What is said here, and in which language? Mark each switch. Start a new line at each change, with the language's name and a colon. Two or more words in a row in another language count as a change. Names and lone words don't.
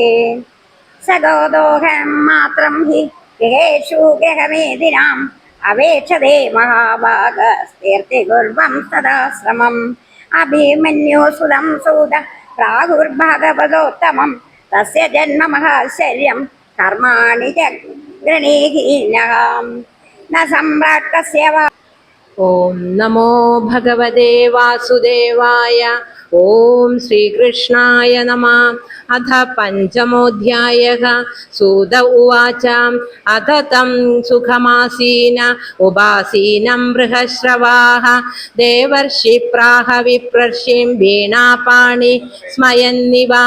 Sanskrit: सगोदोहं मात्रं हि गृहेषु गृहमेदिनाम् अवेक्षते महाभागस्तीर्थे गुर्वं सदा श्रमम्. अभिमन्युसुतं सूत प्रागुर्भागवतोत्तमं तस्य जन्म महाश्चर्यं कर्माणि च गृणीहीनः न सम्राट् कस्य वा. ഓം നമോ ഭഗവതേ വാസുദേവായ. ഓം ശ്രീകൃഷ്ണായ നമഃ. അഥ പഞ്ചമോऽധ്യായः. സൂത ഉവാച അഥ തം സുഖമാസീന ഉപാസീനം ബൃഹശ്രവാः ദേവർഷി പ്രാഹ വിപ്രർഷിം വീണാപാണി സ്മയന്നിവാം.